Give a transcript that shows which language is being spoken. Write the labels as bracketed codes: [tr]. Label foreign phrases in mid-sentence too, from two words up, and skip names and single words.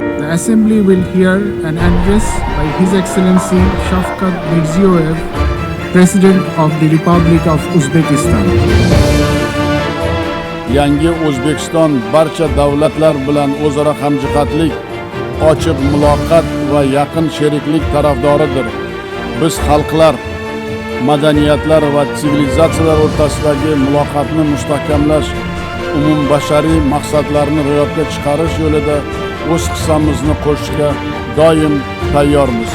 [en] Assembly will hear an address by His Excellency Shavkat Mirziyoyev, President of the Republic of Uzbekistan. [uz] Yangi O'zbekiston barcha davlatlar bilan o'zaro hamjihatlik, ochiq muloqot va yaqin sheriklik tarafdoridir. Biz xalqlar, madaniyatlar va sivilizatsiyalar o'rtasidagi muloqotni mustahkamlash, umumbashariy maqsadlarni ro'yobga chiqarish yo'lida o'z hissamizni qo'shishga doim tayyormiz.